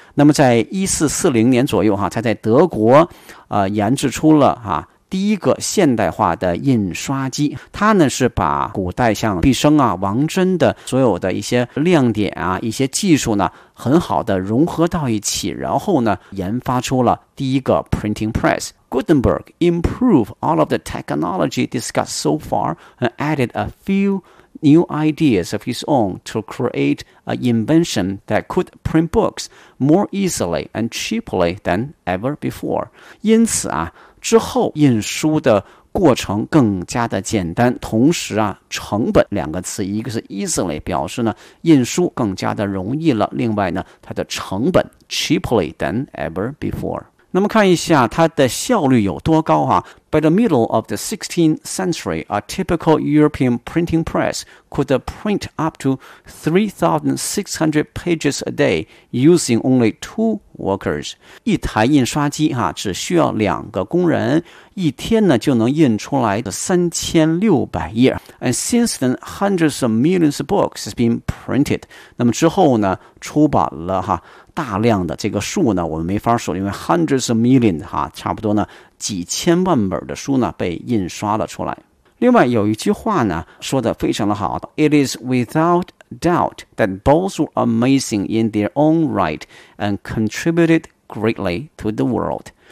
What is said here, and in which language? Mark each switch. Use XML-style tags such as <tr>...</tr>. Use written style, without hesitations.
<zh>那么在1440年左右哈，他在德国研制出了哈第一个现代化的印刷机，它呢是把古代像毕生啊、王祯的所有的一些亮点啊、一些技术呢，很好的融合到一起，然后呢，研发出了第一个</zh> <en>printing press。 Gutenberg improved all of the technology discussed so far and added a few new ideas of his own to create an invention that could print books more easily and cheaply than ever before.</en> <zh>因此啊。之后印书的过程更加的简单，同时啊成本两个词，一个是 easily 表示呢印书更加的容易了，另外呢它的成本</zh> <en>cheaply than ever before。</en> <zh>那么看一下它的效率有多高啊。</zh> <en>By the middle of the 16th century a typical European printing press could print up to 3,600 pages a day using only two workers.</en> <zh>一台印刷机啊只需要两个工人，一天呢就能印出来3600页。</zh> <en>And since then, hundreds of millions of books have been printed.</en> <zh>那么之后呢出版了哈大量的，这个数呢我们没法说，因为</zh> <en>hundreds of millions</en> <zh>哈差不多呢几千万本的书呢被印刷了出来。另外有一句话呢说得非常的好，</zh> <en>It is without doubt that both were amazing in their own right and contributed greatly to the world.</en>